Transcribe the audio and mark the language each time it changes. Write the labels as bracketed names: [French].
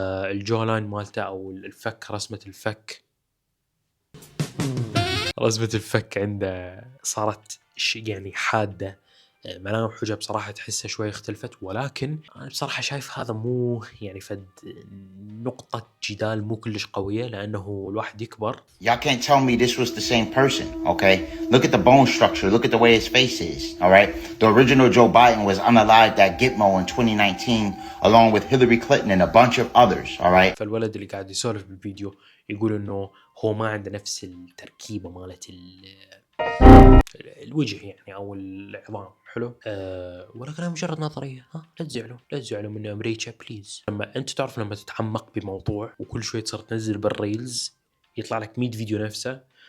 [Arabic] الجولاين مالته او الفك، رسمه الفك عنده صارت يعني حادة. ملامح وجهه بصراحة تحسها شوي اختلفت، ولكن أنا بصراحة شايف هذا مو يعني فد نقطة جدال مو كلش قوية، لأنه الواحد يكبر. [English] Y'all can't tell me this was the same person, okay? Look at the bone structure. Look at the way his face is, all right? The original Joe Biden was unalived at Gitmo in 2019, along with Hillary Clinton and a bunch of others, all right? [Arabic] فالولد اللي قاعد يسولف بالفيديو يقول إنه هو ما عنده نفس التركيبة مالت الوجه يعني أو العظام. حلو. ولكنها مجرد نظرية. لا تزعلوا من أمريكا بليز. لما أنت تعرف لما تتعمق بموضوع وكل شوي تصير تنزل بالريلز يطلع لك 100 فيديو نفسه.